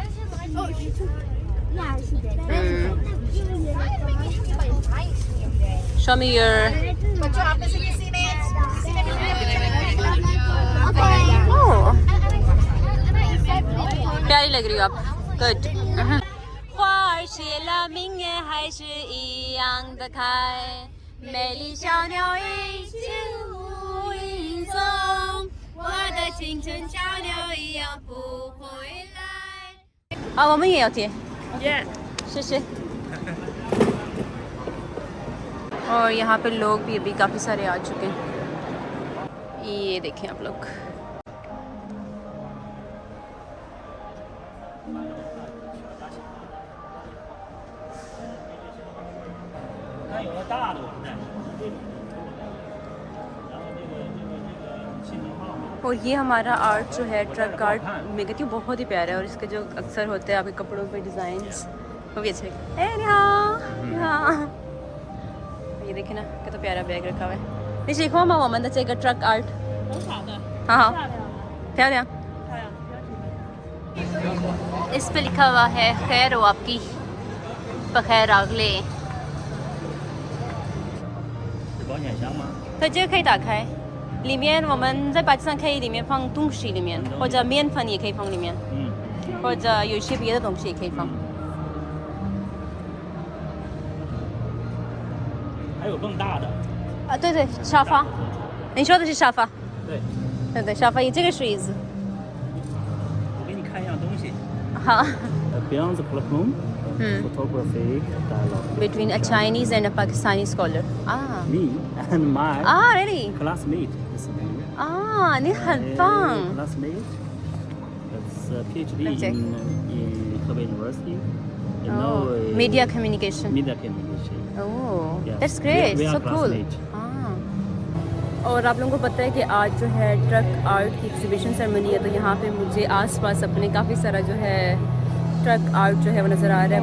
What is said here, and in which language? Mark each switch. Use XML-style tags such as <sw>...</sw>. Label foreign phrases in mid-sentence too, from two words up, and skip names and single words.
<en>show me your</en> <hi>प्यारी लग रही हो आप, गुड।</hi> <zh>我们也要贴。</zh> <hi>谢谢。और यहाँ पे लोग भी अभी काफ़ी सारे आ चुके हैं। ये देखें आप लोग। और ये हमारा आर्ट जो है</hi> <en>truck art,</en> <hi>मैं कहती हूँ बहुत ही प्यारा है। और इसके जो अक्सर होते हैं आपके कपड़ों पे डिज़ाइंस, वो भी अच्छे। ये देखें ना कितना प्यारा बैग रखा हुआ है।</hi> <zh>你喜欢吗？我们的这个</zh> <en>truck art</en> <zh>很好的，好好漂亮。漂亮，</zh> <hi>इस पे लिखा हुआ है खैर हो आपकी बखैर आगले।</hi> <zh>是保险箱吗？它这个可以打开，里面我们在巴基斯坦可以里面放东西，里面或者面粉也可以放里面，或者有些别的东西也可以放。还有更大的。啊，对对，沙发，你说的是沙发？对，对对，沙发，这个是椅子。我给你看一样东西。好。</zh> <en>Beyond the classroom, photography dialogue Between a Chinese and a Pakistani scholar. Ah. me and my really? classmate is me.</en> <zh>啊，你很棒。</zh> <en>Classmate, it's a PhD Okay. in Hebei University. You Oh, know, media communication. Media communication. Oh, Yes. that's great. We are So cool. classmates.</en> <hi>और आप लोगों को पता है कि आज जो है</hi> <en>truck art</en> <hi>की</hi> <en>exhibition ceremony</en> <hi>है, तो यहाँ पे मुझे आसपास अपने काफ़ी सारा जो है</hi> <en>truck art</en> <hi>जो है वो नज़र आ रहा है।</hi>